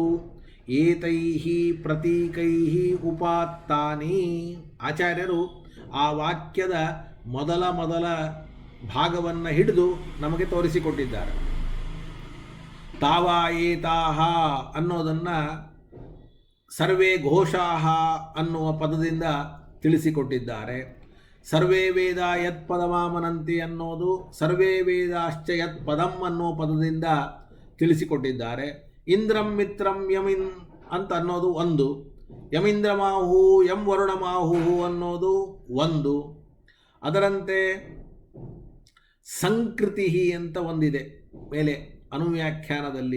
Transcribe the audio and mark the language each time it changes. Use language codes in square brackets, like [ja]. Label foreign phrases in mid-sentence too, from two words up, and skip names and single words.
[sa] ಏತೈಹಿ ಪ್ರತೀಕೈಹಿ ಉಪಾತ್ತಾನಿ, [kn] ಆಚಾರ್ಯರು ಆ ವಾಕ್ಯದ ಮೊದಲ ಭಾಗವನ್ನು ಹಿಡಿದು ನಮಗೆ ತೋರಿಸಿಕೊಟ್ಟಿದ್ದಾರೆ. [sa] ತಾವಾ ಏತಾಹ [kn] ಅನ್ನೋದನ್ನು [sa] ಸರ್ವೇ ಘೋಷಾಹ [kn] ಅನ್ನುವ ಪದದಿಂದ ತಿಳಿಸಿಕೊಟ್ಟಿದ್ದಾರೆ. [sa] ಸರ್ವೇ ವೇದ ಯತ್ ಪದಮಾಮನಂತಿ [kn] ಅನ್ನೋದು [sa] ಸರ್ವೇ ವೇದಾಶ್ಚ ಯತ್ ಪದಂ [kn] ಅನ್ನೋ ಪದದಿಂದ ತಿಳಿಸಿಕೊಟ್ಟಿದ್ದಾರೆ. [sa] ಇಂದ್ರಂ ಮಿತ್ರಂ ಯಮಿನ್ [kn] ಅಂತ ಅನ್ನೋದು ಒಂದು, [sa] ಯಮೀಂದ್ರಮಾಹು ಯಂ ವರುಣಮಾಹು [kn] ಅನ್ನೋದು ಒಂದು. ಅದರಂತೆ ಸಂಕೃತಿ ಅಂತ ಒಂದಿದೆ ಮೇಲೆ ಅನುವ್ಯಾಖ್ಯಾನದಲ್ಲಿ.